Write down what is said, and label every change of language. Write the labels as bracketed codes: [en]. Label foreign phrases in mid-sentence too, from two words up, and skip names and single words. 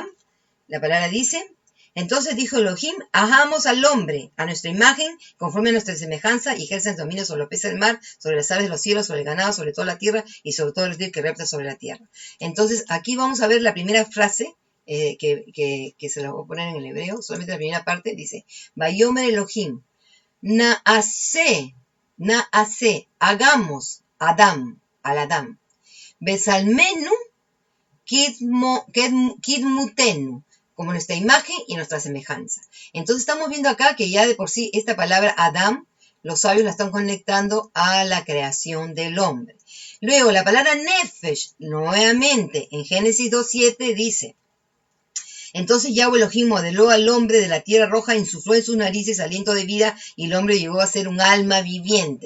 [es] La palabra dice, entonces dijo Elohim, hagamos al hombre a nuestra imagen, conforme a nuestra semejanza, y ejercen dominio sobre los peces del mar, sobre las aves de los cielos, sobre el ganado, sobre toda la tierra, y sobre todo el río que repta sobre la tierra. Entonces, aquí vamos a ver la primera frase, que se la voy a poner en el hebreo, solamente la primera parte, dice, [he] ויאמר אלהים, נעשה, hagamos, Adam, al Adam, בצלמנו, כדמותנו, [es] como nuestra imagen y nuestra semejanza. Entonces estamos viendo acá que ya de por sí esta palabra Adam, los sabios la están conectando a la creación del hombre. Luego la palabra Nefesh, nuevamente en Génesis 2:7 dice, entonces Yahweh Elohim modeló al hombre de la tierra roja, insufló en sus narices aliento de vida y el hombre llegó a ser un alma viviente.